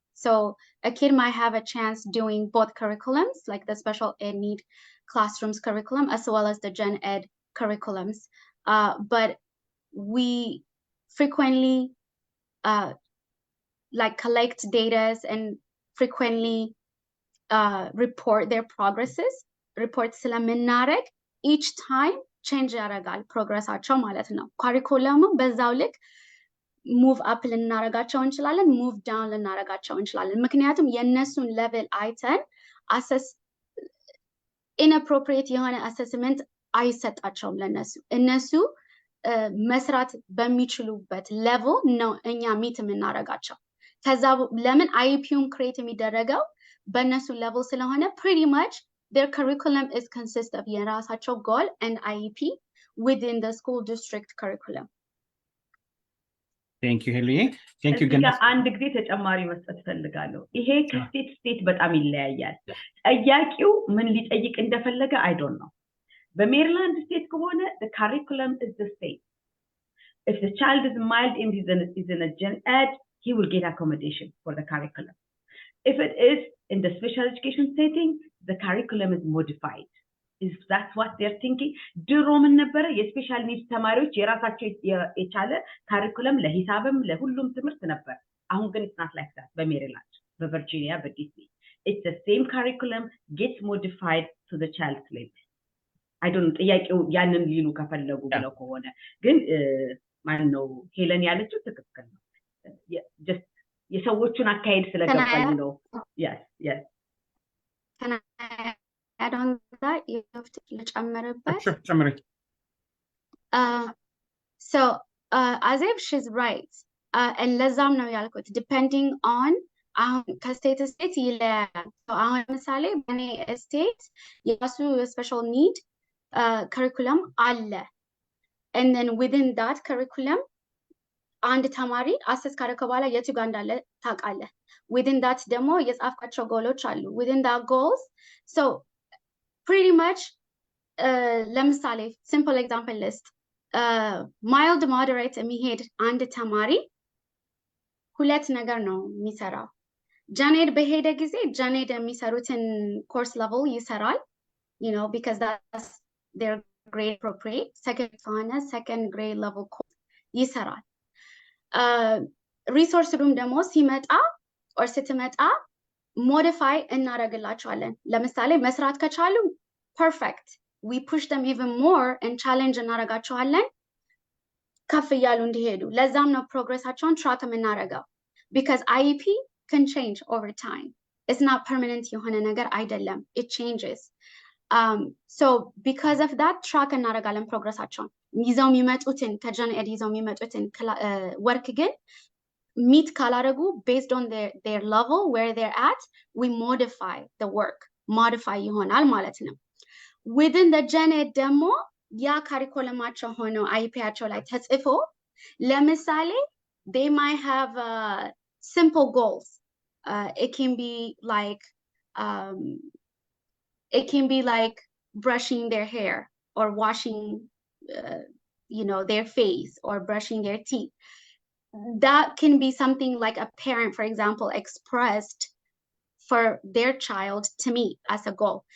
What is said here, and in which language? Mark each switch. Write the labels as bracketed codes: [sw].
[en] So a kid might have a chance doing both curriculums, like the special ed need classrooms curriculum as well as the gen ed curriculums. But we frequently like collect data and frequently report their progresses. [am] Report ስለምናደርግ [en] each time change [am] ያደርጋል ፕሮግረሳቸው ማለት ነው። ካሪኩለሙ በዛው ልክ ሙቭ አፕ ልናረጋቸው እንችላለን፣ ሙቭ ዳውን ልናረጋቸው እንችላለን። ምክንያቱም የነሱን ሌቨል አይተን አሰስ ኢንአፕሮፕሪየት የሆነ አሰስመንት አይሰጣቸውም ለነሱ። እነሱ መስራት በሚችሉበት ሌቭል ነው እኛ ሚት የምናረጋቸው። ከዛ ለምን አይፒዩም ክሬት የሚደረገው በእነሱ ሌቭል ስለሆነ ፕሪቲ ማች [en] their curriculum is consist of [am] የራሳቸው [en] goal and IEP within the school district curriculum. Thank you, Helly. Thank you, Gannat. [am] አንድ ጊዜ ተጨማሪ መስጠት ፈልጋለሁ። ይሄ ከስቴት ስቴት በጣም ይለያያል። ጠያቂው ምን ሊጠይቅ እንደፈለገ [en] I don't know. [am] በሜሪላንድ ስቴት ከሆነ [en] the curriculum is the same. If the child is mild and is in a gen ed, he will get accommodation for the curriculum. If it is in the special education setting, the curriculum is modified. Is that what they're thinking? [am] ድሮ ምን ነበረ የስፔሻል ኒድስ ተማሪዎች የራሳቸው የቻለ ካሪኩለም ለሂሳብም ለሁሉም ትምህርት ነበር። አሁን ግን [en] it's not like that [am] በሜሪላንድ በቨርጂኒያ በዲሲ [en] it's the same curriculum gets modified to the child's level. I don't know [am] ጥያቄው ያንን ሊሉ ከፈለጉ ብለው ከሆነ ግን ማን ነው ሄለን ያለችው ትክክል ነው። just የሰዎቹን አካሄድ ስለገባኝ ነው። yes [en] Can I add on that? You have to [am] ልጨምርበት? [en] Sure, [am] ጨምሪ. [en] So as if she's right, and [am] ለዛም ነው ያልኩት [en] depending on [am] ከስቴት ስቴት ይለያያል። አሁን ለምሳሌ በእኔ ስቴት የራሱ [en] special need curriculum [am] አለ, [en] and then within that curriculum [am] አንድ ተማሪ አሰስ ካደረገ በኋላ የቱ ጋር እንዳለ ታውቃለህ። within that ደግሞ የጻፍካቸው ጎሎች አሉ [en] within that goals. So pretty much [am] ለምሳሌ [en] simple example list mild moderate [am] የሚሄድ አንድ ተማሪ ሁለት ነገር ነው የሚሰራው። ጃኔድ በሄደ ጊዜ ጃኔድ የሚሰሩትን ኮርስ level ይሰራል, [en] you know, because that's their grade appropriate. [am] second ከሆነ [en] second grade level course [am] ይሰራል። ሪሶርስ ሩም ደግሞ ሲመጣ or ስትመጣ modify እናደርግላቸዋለን። ለምሳሌ መስራት ከቻሉ [en] perfect, we push them even more and [am] challenge እናደርጋቸዋለን ከፍ እያሉ እንዲሄዱ። ለዛም ነው ፕሮግሬሳቸውን ትራክ የምናደርገው, [en] because IEP can change over time. It's not permanent [am] የሆነ ነገር አይደለም, [en] it changes. So because of that [am] ትራክ እናደርጋለን ፕሮግሬሳቸውን። ይዘው የሚመጡትን ከጀን ኤድ ይዘው የሚመጡትን ወርክ ግን [en] meet ካላደረጉ based on their level where they're at, we modify the work. [am] modify ይሆናል ማለት ነው። [en] within the gen ed [am] ደግሞ ያ ካሪኩለማቸው ሆኖ አይፒያቸው ላይ ተጽፎ ለምሳሌ [en] they might have simple goals. It can be like brushing their hair or washing you know, their face or brushing their teeth. That can be something like a parent, for example, expressed for their child to meet as a goal.